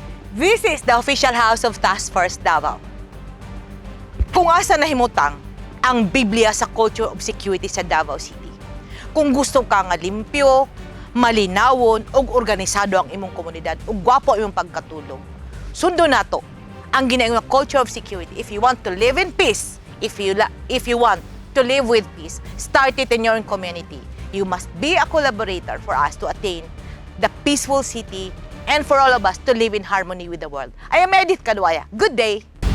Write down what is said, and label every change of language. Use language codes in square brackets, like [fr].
[en] This is the official house of Task Force Davao. [ceb] Kung asa nahimutang ang Biblia sa culture of security sa Davao City. Kung gusto ka nga limpyo, malinawon ug organisado ang imong komunidad ug gwapo ang imong pagkatulong. Sundo nato ang ginaingong culture of security. [en] If you want to live in peace, if you want to live with peace, start it in your own community. You must be a collaborator for us to attain the peaceful city and for all of us to live in harmony with the world. I am Edith Caduaya. Good day.